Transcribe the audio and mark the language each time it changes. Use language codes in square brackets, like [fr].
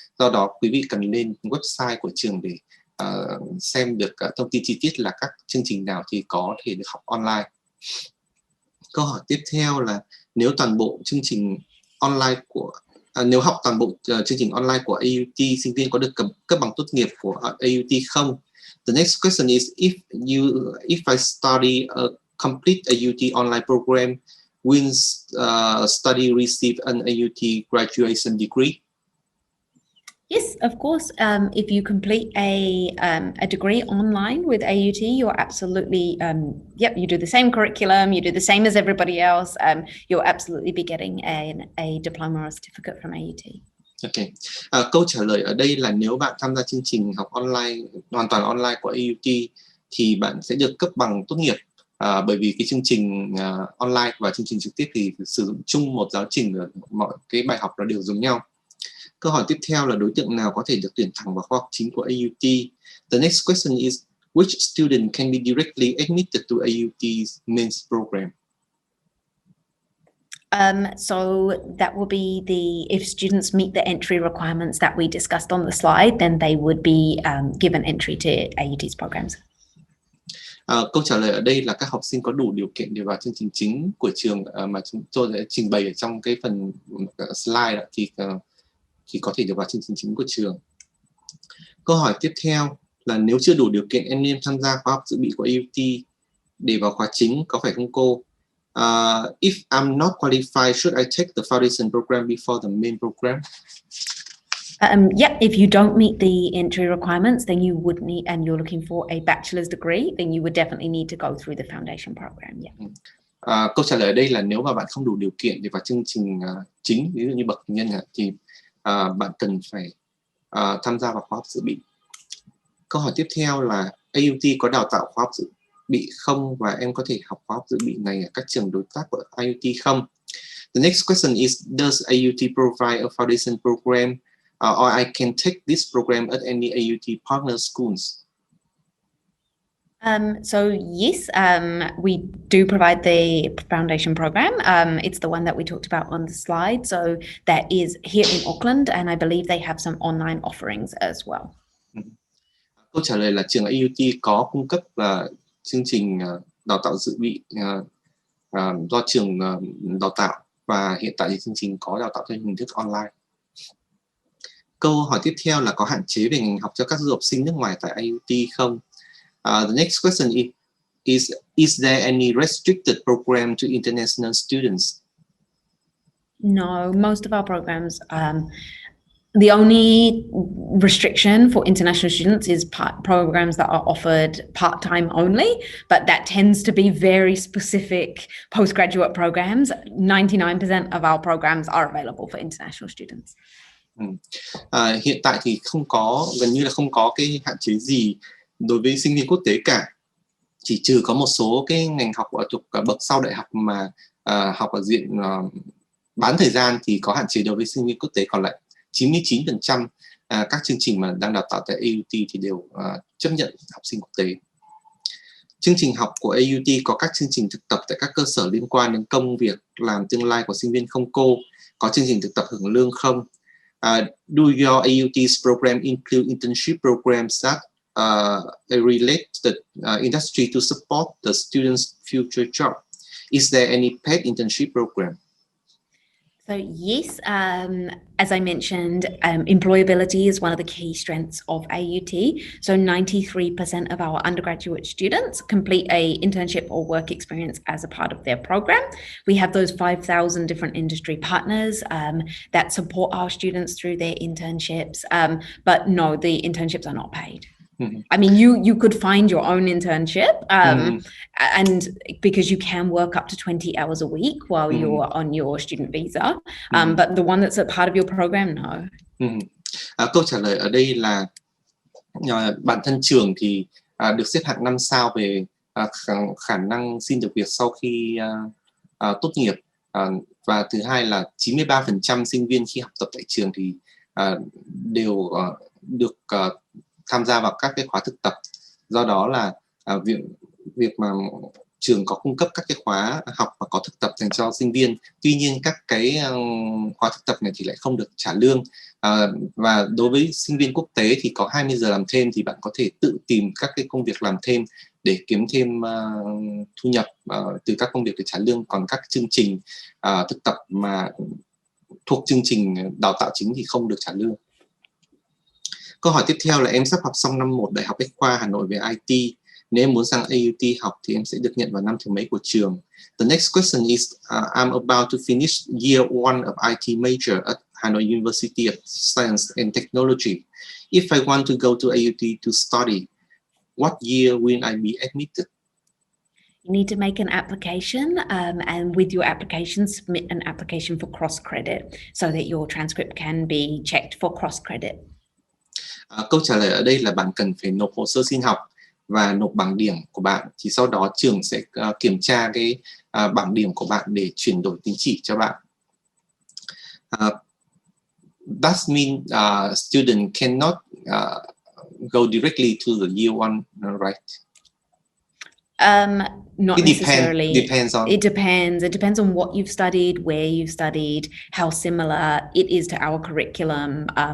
[vi] Do đó quý vị cần lên website của trường để xem được thông tin chi tiết là các chương trình nào thì có thể được học online. Câu hỏi tiếp theo là nếu toàn bộ chương trình online nếu học toàn bộ chương trình online của AUT, sinh viên có được cấp bằng tốt nghiệp của AUT không? [en] The next question is, if I study a complete AUT online program, will study receive an AUT graduation degree? Yes, of course. If you complete a degree online with AUT, you're absolutely, you do the same curriculum, you do the same as everybody else. You'll absolutely be getting a diploma or certificate from AUT. Ok. [vi] Câu trả lời ở đây là nếu bạn tham gia chương trình học online, hoàn toàn online của AUT thì bạn sẽ được cấp bằng tốt nghiệp. Bởi vì cái chương trình online và chương trình trực tiếp thì sử dụng chung một giáo trình, mọi cái bài học nó đều giống nhau. Câu hỏi tiếp theo là đối tượng nào có thể được tuyển thẳng vào khoa học chính của AUT? [en] The next question is, which student can be directly admitted to AUT's mains program? So that will be if students meet the entry requirements that we discussed on the slide, then they would be given entry to AUT's programs. [vi] Câu trả lời ở đây là các học sinh có đủ điều kiện để vào chương trình chính của trường mà chúng tôi đã trình bày ở trong cái phần slide thì có thể được vào chương trình chính của trường. Câu hỏi tiếp theo là nếu chưa đủ điều kiện em nên tham gia khóa học dự bị của AUT để vào khóa chính, có phải không cô? [en] If I'm not qualified, should I take the foundation program before the main program? If you don't meet the entry requirements, then you would need, and you're looking for a bachelor's degree, then you would definitely need to go through the foundation program. [vi] Câu trả lời ở đây là nếu mà bạn không đủ điều kiện để vào chương trình chính, ví dụ như bậc nhân thì bạn cần phải tham gia vào khóa học dự bị. Câu hỏi tiếp theo là AUT có đào tạo khóa học dự bị không, và em có thể học khóa học dự bị này ở các trường đối tác của AUT không? [en] The next question is, does AUT provide a foundation program, or I can take this program at any AUT partner schools? So yes, we do provide the foundation program. It's the one that we talked about on the slide. So that is here in Auckland, and I believe they have some online offerings as well. [vi] Câu trả lời là trường AUT có cung cấp chương trình đào tạo dự bị do trường đào tạo, và hiện tại thì chương trình có đào tạo theo hình thức online. Câu hỏi tiếp theo là có hạn chế về ngành học cho các du học sinh nước ngoài tại AUT không? [en] The next question is there any restricted program to international students? No, most of our programs, the only restriction for international students is programs that are offered part-time only, but that tends to be very specific postgraduate programs. 99% of our programs are available for international students. [vi] Hiện tại thì gần như là không có cái hạn chế gì đối với sinh viên quốc tế cả, chỉ trừ có một số cái ngành học thuộc bậc sau đại học mà học ở diện bán thời gian thì có hạn chế đối với sinh viên quốc tế, còn lại 99% các chương trình mà đang đào tạo tại AUT thì đều chấp nhận học sinh quốc tế. Chương trình học của AUT có các chương trình thực tập tại các cơ sở liên quan đến công việc làm tương lai của sinh viên không cô? Có chương trình thực tập hưởng lương không? [en] Do your AUT's program include internship programs that relate to the industry to support the students' future job? Is there any paid internship program? So yes, as I mentioned, employability is one of the key strengths of AUT. So 93% of our undergraduate students complete a internship or work experience as a part of their program. We have those 5,000 different industry partners that support our students through their internships. But no, the internships are not paid. I mean, you could find your own internship, and because you can work up to 20 hours a week while you're on your student visa, but the one that's a part of your program, no. [vi] Câu trả lời ở đây là bản thân trường thì được xếp hạng 5 sao về khả năng xin được việc sau khi tốt nghiệp, và thứ hai là 93% sinh viên khi học tập tại trường thì đều được tham gia vào các cái khóa thực tập. Do đó là việc mà trường có cung cấp các cái khóa học và có thực tập dành cho sinh viên. Tuy nhiên các cái khóa thực tập này thì lại không được trả lương. Và đối với sinh viên quốc tế thì có 20 giờ làm thêm, thì bạn có thể tự tìm các cái công việc làm thêm để kiếm thêm thu nhập từ các công việc để trả lương. Còn các chương trình thực tập mà thuộc chương trình đào tạo chính thì không được trả lương. Câu hỏi tiếp theo là em sắp học xong năm 1 Đại học Bách khoa Hà Nội về IT. Nếu em muốn sang AUT học thì em sẽ được nhận vào năm thứ mấy của trường? [en] The next question is, I'm about to finish year 1 of IT major at Hanoi University of Science and Technology. If I want to go to AUT to study, what year will I be admitted? You need to make an application, and with your application, submit an application for cross-credit so that your transcript can be checked for cross-credit. [vi] Câu trả lời ở đây là bạn cần phải nộp hồ sơ xin học và nộp bảng điểm của bạn. Thì sau đó trường sẽ kiểm tra cái bảng điểm của bạn để chuyển đổi tín chỉ cho bạn. [en] That means student cannot go directly to the year one, right? Not necessarily. Depends on. It depends on what you've studied, where you've studied, how similar it is to our curriculum.